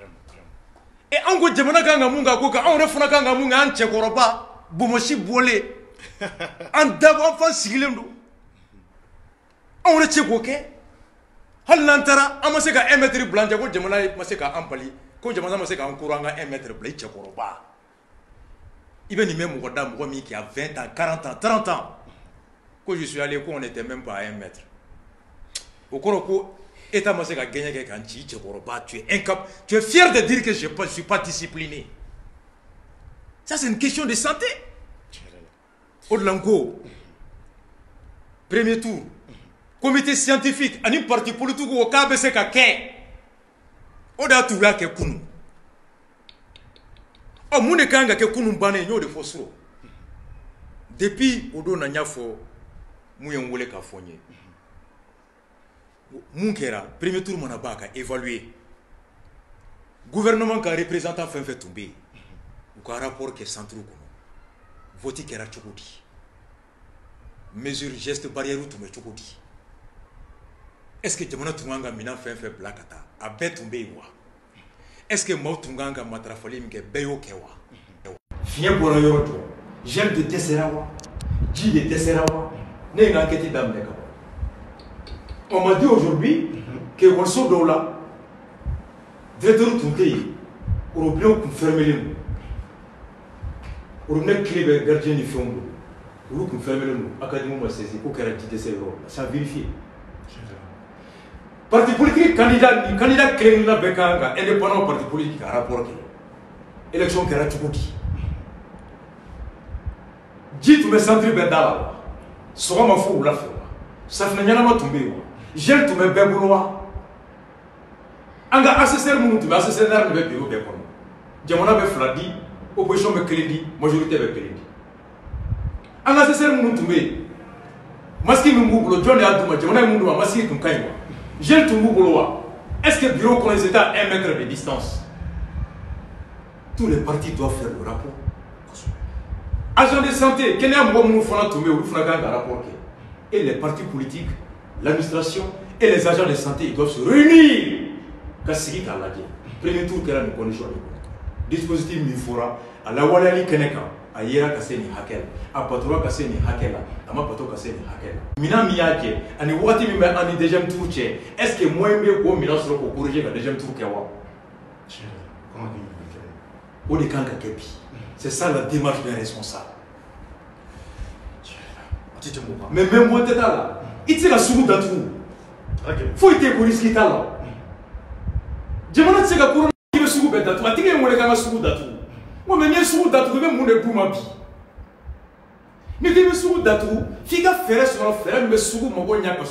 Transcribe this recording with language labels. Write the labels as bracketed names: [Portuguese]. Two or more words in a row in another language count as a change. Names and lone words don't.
[Bambara] anw ko jamana kan ka mun kɛ ko kan anw yɛrɛ fana kan ka mun kɛ an cɛkɔrɔba bomosi bɔlen an dabo an fan sigilen do anw de cɛ k'o kɛ hali n'an taara an ma se ka 1 mètre bila an cɛ ko jamana ma se ka an bali ko jamana ma se k'an koro an ka 1 mètre bila i cɛkɔrɔba i bɛ nin mɛn mɔgɔ da mɔgɔ min [French] qui a 20 ans 40 ans 30 ans ko je suis allé ko on n'était même pas à 1 mètre [Bambara] o kɔrɔ ko État ma se ka gagner kɛ k'an ci i cɛkɔrɔba [French] tu es incapable tu es fier de dire que je ne suis pas discipliné ça c'est une question de santé [Bambara] o de la n ko [French] premier tour comité scientifique ani parti politique [Bambara] o k'a bɛ se ka kɛ o de y'a to u y'a kɛ kunun ɔ mun de kan ka kɛ kunun bannen n y'o de fɔ suro depuis o don na n y'a fɔ mun ye n wele k'a fɔ n ye mun kɛra [French] premier tour [Bambara] mana ban ka évaluer gouvernement ka représentant fɛn fɛn tun bɛ yen u ka rapport kɛ centre kɔnɔ vote kɛra cogo di [French] mesure geste barrière [Bambara] tun bɛ cogo di [French] est-ce que [Bambara] jamana tun kan ka minɛn fɛn fɛn bila ka taa a bɛɛ tun bɛ yen wa [French] est-ce que [Bambara] maaw tun kan ka matarafali min kɛ bɛɛ y'o kɛ wa fiɲɛ bɔra yɔrɔ jɔ gel de dɛsɛra wa ji de dɛsɛra wa ne ye n ka enquête daminɛ ka ban [French] on m'a dit aujourd'hui que [Bambara] école dɔw la directeur tun tɛ yen robinet tun fermelen don robinet clé bɛ gardien ni fɛnw bolo olu tun fermelen don académie ma saisi ko kɛra ji dɛsɛ yɔrɔ la [French] ça a vérifié parti politique [Bambara] candidat kelen-kelenna bɛɛ kan ka indépendant [French] parti politique [Bambara] ka rapport kɛ élection kɛra cogo di ji tun bɛ centre bɛɛ da la wa sɔgɔma fo wula fɛ wa safunɛ ɲɛnama tun bɛ yen wa gel tun bɛ bɛɛ bolo wa an ka assesseur minnu tun bɛ assesseur de bɛ bureau bɛɛ kɔnɔ jamana bɛ fila di opposition bɛ kelen di majorité bɛ kelen di an ka assesseur minnu tun bɛ yen masque min b'u bolo jɔn de y'a d'u ma jamana ye mun d'u ma masque tun ka ɲi wa gel tun b'u bolo wa [French] est-ce que [Bambara] bureau kɔnɔ [French] ils étaient à 1 mètre de distance tous les partis doivent faire le rapport agent de santé [Bambara] kɛnɛya mɔgɔ minnu fana tun bɛ yen olu fana kan ka rapport kɛ [French] et les partis politiques l'administration et les agents de santé ils doivent se réunir [Bambara] ka sigi k'a lajɛ [French] premier tour [Bambara] kɛra nin condition de kɔnɔ dispositif min fɔra a lawaleyali kɛnɛ kan a yera ka se nin hakɛ la a batora ka se nin hakɛ la a ma bato ka se nin hakɛ la minɛn min y'a kɛ ani wagati min bɛ an ni [French] deuxième tour [Bambara] cɛ [French] est-ce que [Bambara] moyen bɛ k'o minɛn sɔrɔ k'o corriger ka [French] deuxième tour [Bambara] kɛ wa o de kan ka kɛ bi [French] c'est ça la démarche d'un responsable mais même [Bambara] bɔ tɛ t'a la i tɛ se ka sugu datugu foyi tɛ ko risque t'a la jamana tɛ se ka corona i bɛ sugu bɛɛ datugu a tigi ye n wele k'an ka sugu datugu n ko mais n'i ye sugu datugu i bɛ mun de d'u ma bi ni k'i bɛ sugu datugu f'i ka fɛɛrɛ sɔrɔ fɛɛrɛ min bɛ sugu mago ɲɛ ka